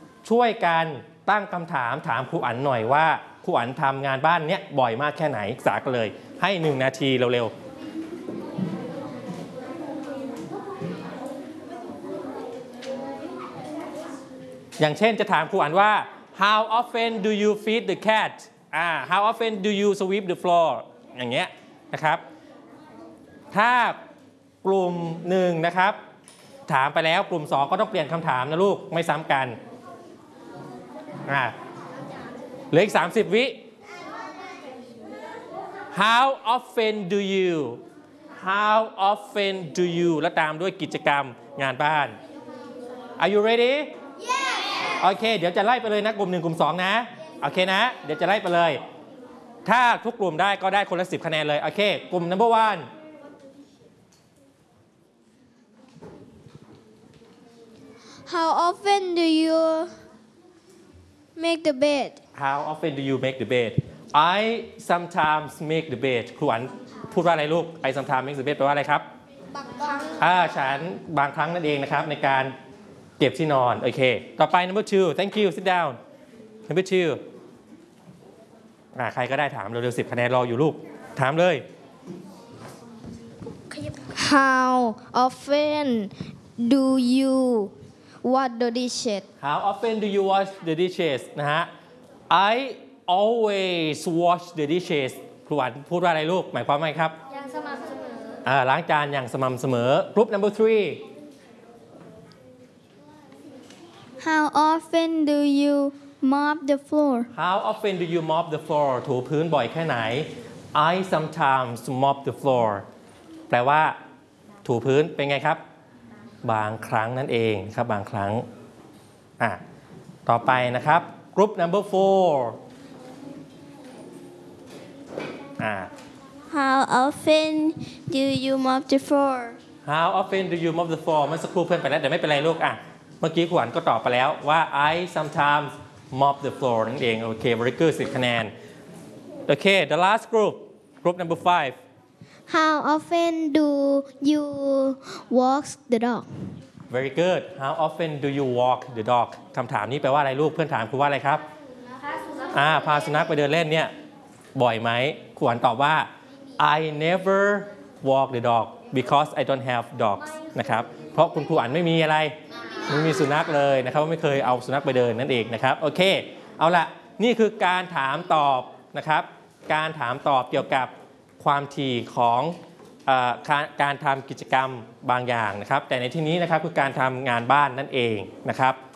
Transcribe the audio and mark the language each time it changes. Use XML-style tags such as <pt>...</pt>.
<th>ช่วยกันตั้งคำถามถามครูอั๋นหน่อยว่าครูอั๋นทำงานบ้านเนี้ยบ่อยมากแค่ไหนสักเลยให้1นาทีเร็วๆอย่างเช่นจะถามครูอั๋นว่า</th> <en>How often do you feed the cat? How often do you sweep the floor?</en> <th>อย่างเงี้ยนะครับถ้ากลุ่ม1นะครับถามไปแล้วกลุ่ม2ก็ต้องเปลี่ยนคำถามนะลูกไม่ซ้ำกันเหลืออีก30วิ</th> <en>How often do you How often do you</en> <th>แล้วตามด้วยกิจกรรมงานบ้าน</th> <en>Are you ready? Yes</en> <th>โอเคเดี๋ยวจะไล่ไปเลยนะกลุ่ม1กลุ่ม2นะโอเคนะเดี๋ยวจะไล่ไปเลยถ้าทุกกลุ่มได้ก็ได้คนละ10คะแนนเลยโอเคกลุ่ม number 1</th> <en>How often do you make the bed? How often do you make the bed? I sometimes make the bed.</en> <th>ครูอันพูดว่าอะไรลูก</th> <en>I sometimes make the bed</en> <th>แปลว่าอะไรครับ บางครั้ ง ฉันบางครั้งนั่นเองนะครับในการเก็บที่นอนโอเคต่อไป number 2</th> <en>Thank you sit down</en> <th>number 2ใครก็ได้ถามเร็วๆ10คะแนนรออยู่ลูกถามเลย</th> <en>How often do youWash the dishes. How often do you wash the dishes? นะฮะ I always wash the dishes.</en> <th>ครูอันพูดว่าอะไรลูกหมายความว่าไงครับ อย่างสม่ำเสมอ ล้างจานอย่างสม่ำเสมอ</th> <en>Group number 3 How often do you mop the floor? How often do you mop the floor?</en> <th>ถูพื้นบ่อยแค่ไหน</th> <en>I sometimes mop the floor.</en> <th>แปลว่าถูพื้นเป็นไงครับบางครั้งนั่นเองครับบางครั้งต่อไปนะครับกลุ่ม number 4</th> <en>How often do you mop the floor? How often do you mop the floor?</en> <th>เมื่อสักครู่เพื่อนไปแล้วแต่ไม่เป็นไรลูกเมื่อกี้ขวัญก็ตอบไปแล้วว่า</th> <en>I sometimes mop the floor</en> <th>นั่นเองโอเค</th> <en>very good</en> <th>10คะแนนโอเค</th> <en>the last group number 5 How often do you walk the dog? Very good. How often do you walk the dog?</en> <th>คำถามนี้แปลว่าอะไรลูกเพื่อนถามครูว่าอะไรครับพาสุนัขไปเดินเล่นเนี่ยบ่อยไหมขวัญตอบว่า</th> <en>I never walk the dog because I don't have dogs</en> <th>นะครับเพราะคุณครูอ่านไม่มีอะไรไม่มีสุนัขเลยนะครับไม่เคยเอาสุนัขไปเดินนั่นเองนะครับโอเคเอาละนี่คือการถามตอบนะครับการถามตอบเกี่ยวกับความถี่ของการทำกิจกรรมบางอย่างนะครับแต่ในที่นี้นะครับคือการทำงานบ้านนั่นเองนะครับ</th>